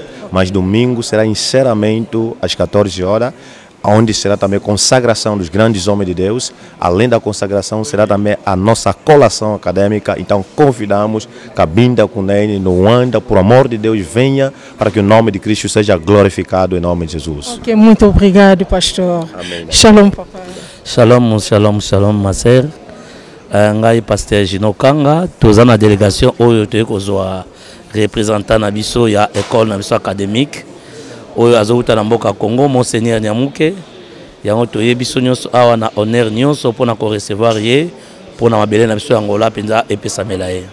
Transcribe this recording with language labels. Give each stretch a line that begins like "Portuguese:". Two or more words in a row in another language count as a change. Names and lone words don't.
Portuguese: Mas domingo será encerramento às 14 horas, onde será também consagração dos grandes homens de Deus. Além da consagração, será também a nossa colação acadêmica. Então convidamos Cabinda Kunene, Luanda, por amor de Deus, venha para que o nome de Cristo seja glorificado em nome de Jesus. Ok, muito obrigado, pastor. Amém. Shalom, papa.
Lingala: Shalom, shalom, shalom,
French: ma sœur.
Lingala: Ngai pasteur Gino Kanga, toza na délégation oyo te kozwa représentant na biso ya école na biso académique. Oyo azouta na mboka Congo, Monseigneur Nyamuke. Yango toyebi biso nyonso awa na honneur nyonso pona ko recevoir ye pona mabele na biso Angola penza epesamela ye.